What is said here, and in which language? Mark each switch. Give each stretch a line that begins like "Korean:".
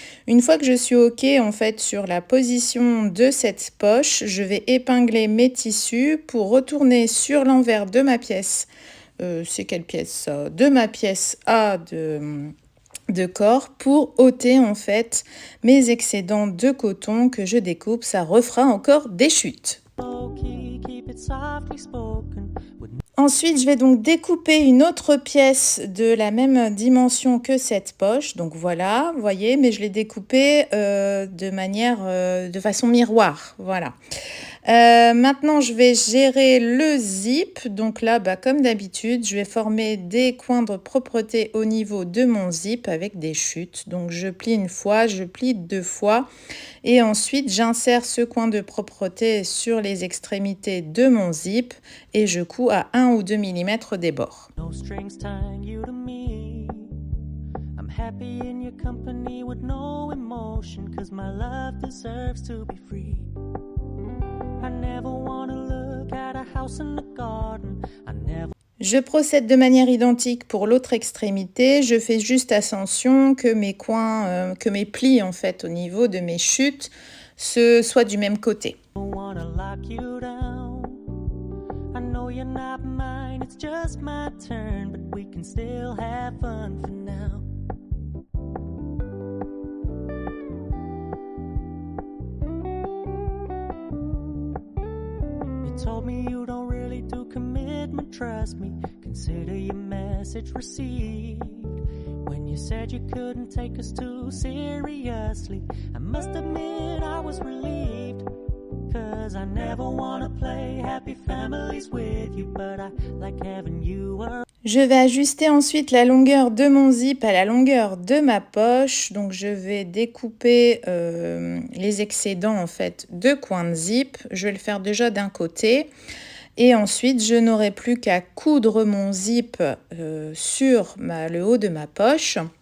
French: Une fois que je suis OK en fait sur la position de cette poche, je vais épingler mes tissus pour retourner sur l'envers de ma pièce. C'est quelle pièce ça ? De ma pièce A de corps pour ôter en fait mes excédents de coton que je découpe. Ça refera encore des chutes.
English: Okay, keep it softly spoken. With
French: Ensuite, je vais donc découper une autre pièce de la même dimension que cette poche. Donc voilà, vous voyez, mais je l'ai découpée de façon miroir. Voilà. Maintenant, je vais gérer le zip. Donc là, comme d'habitude, je vais former des coins de propreté au niveau de mon zip avec des chutes. Donc je plie une fois, je plie 2 fois. Et ensuite, j'insère ce coin de propreté sur les extrémités de mon zip et je couds à 1 ou 2 mm des bords.
English: no strings tying you to me. I'm happy in your company with no emotion, 'cause my love deserves to be free. I never wanna look at a house in the garden. I never.
French: Je procède de manière identique pour l'autre extrémité. Je fais juste attention que mes coins, que mes plis en fait au niveau de mes chutes soient du même côté.
English: Wanna lock you down. I know you're not mine, it's just my turn, but we can still have fun for now. You told me you don't really do commitment, trust me. Consider your message received. When you said you couldn't take us too seriously, I must admit I was relieved. 'Cause I never wanna play happy families with you, but I like having you around.
French: Je vais ajuster ensuite la longueur de mon zip à la longueur de ma poche. Donc je vais découper les excédents en fait de coins de zip. Je vais le faire déjà d'un côté. Et ensuite, je n'aurai plus qu'à coudre mon zip sur le haut de ma poche.